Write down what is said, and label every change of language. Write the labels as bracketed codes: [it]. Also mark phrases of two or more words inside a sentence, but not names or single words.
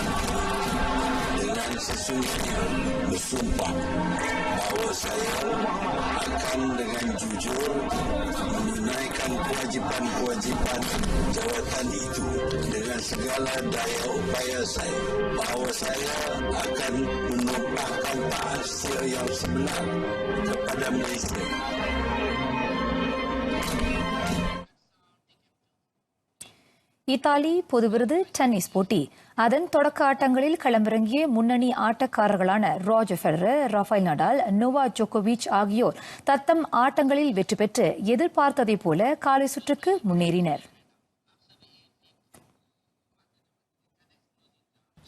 [ms] Menteri dengan sesungguhnya bersumpah bahawa saya akan dengan jujur menunaikan kewajipan-kewajipan jawatan itu dengan segala daya upaya saya, bahawa saya akan menumpahkan taat setia yang sebenar kepada Malaysia. [ta] இத்தாலி பொதுவிருது டென்னிஸ் போட்டி. அதன் தொடக்க ஆட்டங்களில் களமிறங்கிய முன்னணி ஆட்டக்காரர்களான ரோஜர் ஃபெடரர், ரஃபேல் நடால், நோவாக் ஜோகோவிச் ஆகியோர் தத்தம் ஆட்டங்களில் வெற்றி பெற்று எதிர்பார்த்ததைப் போல காலை சுற்றுக்கு முன்னேறினர்.